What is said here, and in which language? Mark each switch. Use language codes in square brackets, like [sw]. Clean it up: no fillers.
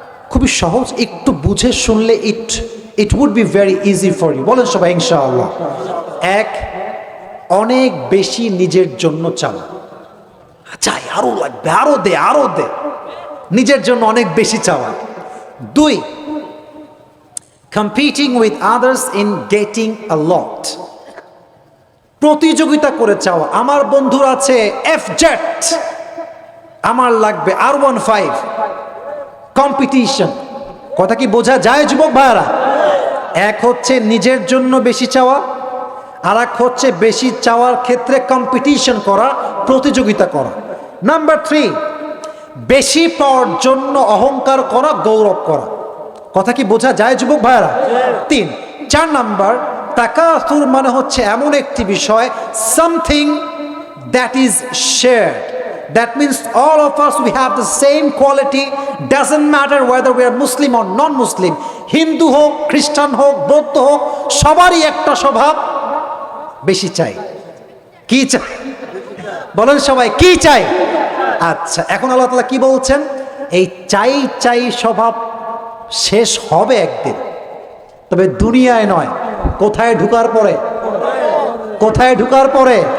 [bn] খুবই সহজ, একটু বুঝে শুনলে it would be very easy for you. বলেন সবাই ইনশাআল্লাহ। 1, অনেক বেশি নিজের জন্য চাওয়া, চাই আরো লাগবে, আরো দে, নিজের জন্য অনেক বেশি চাওয়া। [en] 2, competing with others in getting a lot, প্রতিযোগিতা করে চাওয়া। [bn] আমার বন্ধুর আছে F-Jet, আমার লাগবে R15, কম্পিটিশন। কথা কি বোঝা যায় যুবক ভাইরা? এক হচ্ছে নিজের জন্য বেশি চাওয়া, আর এক হচ্ছে বেশি চাওয়ার ক্ষেত্রে কম্পিটিশন করা, প্রতিযোগিতা করা। নাম্বার 3, বেশি পাওয়ার জন্য অহংকার করা, গৌরব করা। কথা কি বোঝা যায় যুবক ভাইরা? 3। 4 নাম্বার, তাকাসুর মানে হচ্ছে এমন একটি বিষয়, something that is shared, [en] That means all of us, we have the same quality. Doesn't matter whether we are Muslim or non-Muslim. [bn] Hindu হোক, খ্রিস্টান হোক, বৌদ্ধ হোক, সবারই একটা স্বভাব বেশি চাই। কি চাই বলেন সবাই, কি চাই? আচ্ছা, এখন আল্লাহ তাআলা কি বলছেন? এই চাই চাই স্বভাব শেষ হবে একদিন, তবে দুনিয়ায় নয়। কোথায় ঢুকার পরে? কোথায় ঢুকার পরে?